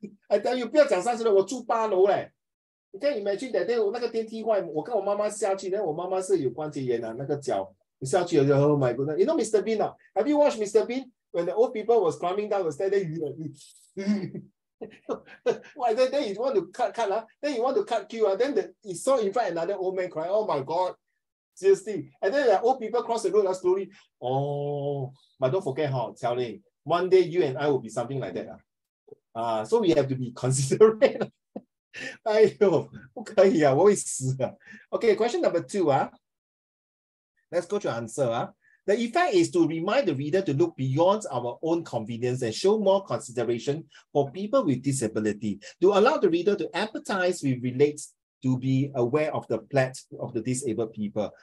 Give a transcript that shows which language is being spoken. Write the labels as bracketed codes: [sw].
[en] I tell you [zh] 不要讲36，我住8楼嘞。你看 [en] imagine that day [zh] 我那个电梯坏，我跟我妈妈下去，那我妈妈是有关节炎那个脚，你下去了 ， [en] Oh my goodness. You know Mr. Bean Have you watched Mr. Bean? When the old people was climbing down the stairs, then you want to cut then you want to cut queue then he saw in front another old man crying. Oh my God, seriously. And then the old people cross the road slowly. Oh, but don't forget Xiaoling, one day you and I will be something like that. So we have to be considerate. [zh] 哎呦，不可以啊，我会死啊。 [en] Okay, question number 2 Let's go to answer The effect is to remind the reader to look beyond our own convenience and show more consideration for people with disability, to allow the reader to empathize with, relate, to be aware of the plight of the disabled people.